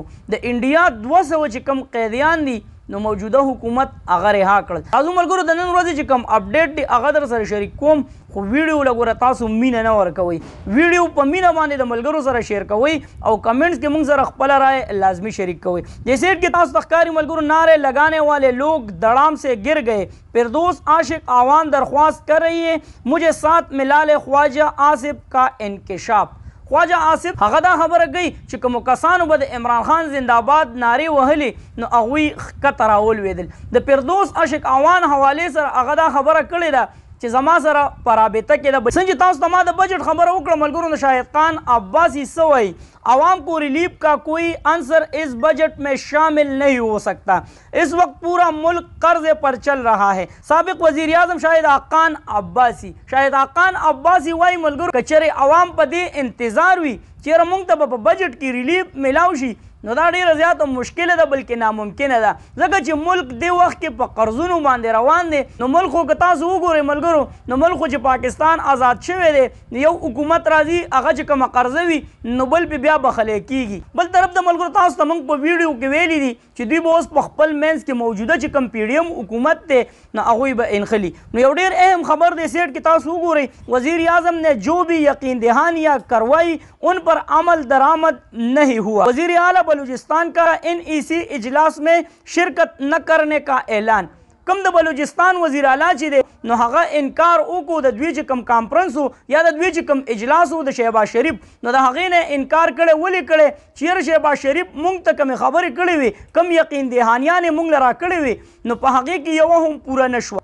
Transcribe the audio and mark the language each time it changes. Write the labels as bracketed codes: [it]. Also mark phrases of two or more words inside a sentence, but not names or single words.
[ps] د انډیا 200 چې کم قیدیان دي نو موجوده حکومت هغه رها کړل. تاسو ملګرو د نن ورځې چې کم اپډیټ دی هغه در سره شریک کوم، خو ویډیو لګوره تاسو مینه نه ورکوئ. ویډیو په مینه باندې د ملګرو سره شیر کوئ او کمنټس کې موږ سره خپل رائے لازمی شریک کوئ. [ur] جیسے کہ [ps] تاسو تخکاری ملګرو [ur] نعرے لگانے والے لوگ دڑام سے گر گئے، فردوس عاشق آوان درخواست کر رہی ہے مجھے ساتھ ملا لے خواجہ آصف کا انکشاف. [ps] خواجہ آصف هغه دا خبره کوي چې کومو کسانو به د عمران خان زنده‌باد نارې وهلې نو هغوی ښکته راولوېدل. د فردوس عاشق آوان حوالې سره هغه دا خبره کړې ده چې زما سره په رابطه کې ده. څنګه چې تاسو ته ما د بجټ خبره وکړه ملګرو د شاهد خان عباسی څه وایي، [ur] عوام کو ریلیف کا کوئی عنصر اس بجٹ میں شامل نہیں ہو سکتا، اس وقت پورا ملک قرضے پر چل رہا ہے. [ps] سابق وزیر اعظم شاہد خان عباسی وايي ملګرو کچره عوام په دې انتظار وي چیرې موږ ته په بجټ کې ریلیف میلاو شي نو دا ډیره زیاته مشکله ده بلکې ناممکنه ده، ځکه چې ملک دې وخت کې په قرضونو باندې روان دی. نو ملک خو که تاسو وګورئ ملګرو نو ملک خو چې پاکستان آزاد شوی دی یو حکومت راځي هغه چې کومه قرضه وي نو بل پې بیا بخلی کېږي. بل طرف ته ملګرو تاسو ته موږ په ویډیو کې ویلي دي چې دوی به اوس په خپل منځ کې موجوده چې کوم پی ډي ایم حکومت دی نو هغوی به انخلي. نو یو ډېر اهم خبر دی سیټ کې تاسو وګورئ [ur] وزیر اعظم نے جو بھی یقین دہانیاں کروائی ان پر عمل درآمد نہیں ہوا. وزیر اعلیٰ بلوچستان کا NEC اجلاس میں شرکت نہ کرنے کا اعلان. [ps] کم د بلوچستان وزیر اعلیٰ چې دی نو هغه انکار وکړو د دوی چې کوم کانفرنس و یا د دوی چې کوم اجلاس و د شهباز شریف نو د هغې نه انکار کړی. ولې کړی چې یاره شهباز شریف موږ ته کومې خبرې کړې وي کم یقین دهانیانې موږ له راکړې وي نو په هغې کې یوه هم پوره نه شوه.